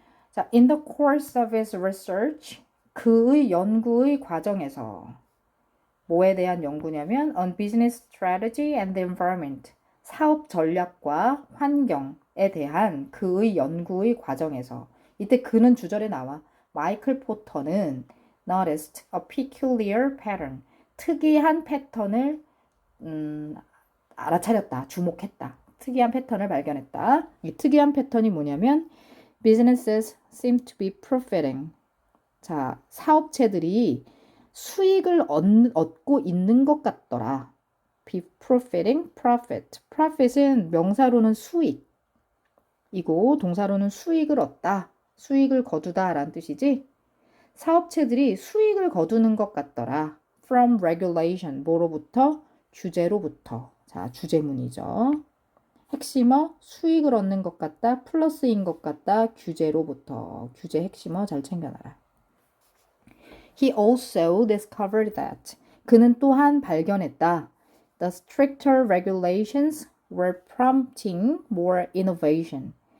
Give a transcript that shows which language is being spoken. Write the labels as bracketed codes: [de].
[ko] 자, [en] in the course of his research, [ko] 그의 연구의 과정에서 뭐에 대한 연구냐면 [en] on business strategy and the environment, [ko] 사업 전략과 환경에 대한 그의 연구의 과정에서 이때 그는 주절에 나와 마이클 포터는 [en] noticed a peculiar pattern, [ko] 특이한 패턴을 알아차렸다, 주목했다. 특이한 패턴을 발견했다. 이 특이한 패턴이 뭐냐면 [en] businesses seem to be profiting. [ko] 자, 사업체들이 수익을 얻고 있는 것 같더라. [en] be profiting, profit. [ko] profit은 명사로는 수익이고 동사로는 수익을 얻다, 수익을 거두다 라는 뜻이지. 사업체들이 수익을 거두는 것 같더라. [en] from regulation, [ko] 뭐로부터? 규제로부터. 자, 주제문이죠. 핵심어, 수익을 얻는 것 같다, 플러스인 것 같다, 규제로부터. 규제 핵심어 잘 챙겨놔라. [en] He also discovered that. [ko] 그는 또한 발견했다. [en] The stricter regulations were prompting more innovation.